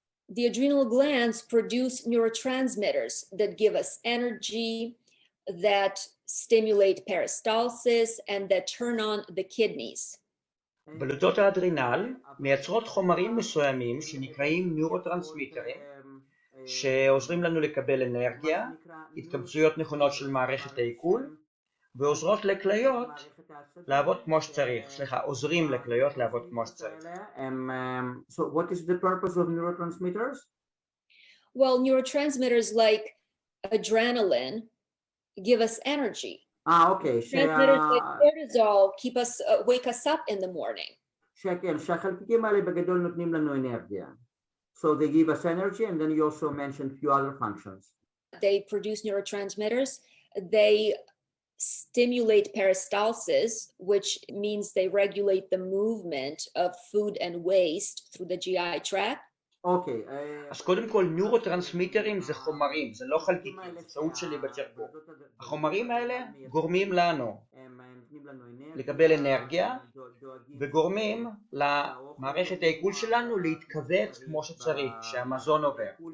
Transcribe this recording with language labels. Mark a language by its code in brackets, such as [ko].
[en] The adrenal glands produce neurotransmitters that give us energy, that stimulate peristalsis, and that turn on the kidneys. [he] בלוטות האדרינל מייצרות חומרים מסוימים שנקראים נוירוטרנסמיטרים, שעוזרים לנו לקבל אנרגיה, התקבצויות נכונות של מערכת העיכול, ועוזרות לכליות לעבוד כמו שצריך. עוזרים לכליות לעבוד כמו שצריך. [en] So what is the purpose of neurotransmitters? Well, neurotransmitters like adrenaline give us energy. Okay. Transmitters like cortisol wake us up in the morning. [he] שהחלקיקים האלה בגדול נותנים לנו אנרגיה. [en] So they give us energy, and then you also mentioned a few other functions. They produce neurotransmitters. They stimulate peristalsis, which means they regulate the movement of food and waste through the GI tract. [he] אוקיי. אז קודם כל, נוירוטרנסמיטרים זה חומרים, זה לא חלקיקים, זה טעות שלי בתרגום. החומרים האלה גורמים לנו לקבל אנרגיה, וגורמים למערכת העיכול שלנו להתכווץ כמו שצריך, שהמזון עובר.